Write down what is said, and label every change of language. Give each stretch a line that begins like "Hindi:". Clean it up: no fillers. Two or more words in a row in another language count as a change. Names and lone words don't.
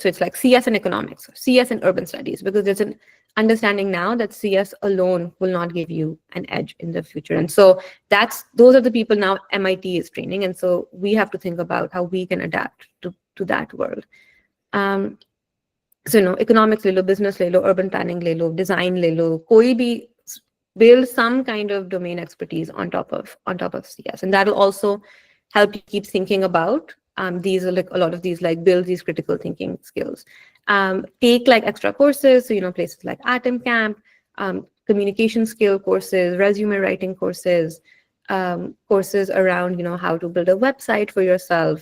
English: So it's like CS and economics, CS and urban studies, because there's an understanding now that CS alone will not give you an edge in the future. And so those are the people now MIT is training. And so we have to think about how we can adapt to that world.
Hindi: So economics ले लो, business ले लो,
English: urban planning
Hindi: ले लो, design ले लो, कोई भी
English: build some kind of domain expertise on top of CS, and that'll also help you keep thinking about These are like a lot of these like build these critical thinking skills. Take like extra courses, so places like atomcamp, communication skill courses, resume writing courses, courses around how to build a website for yourself.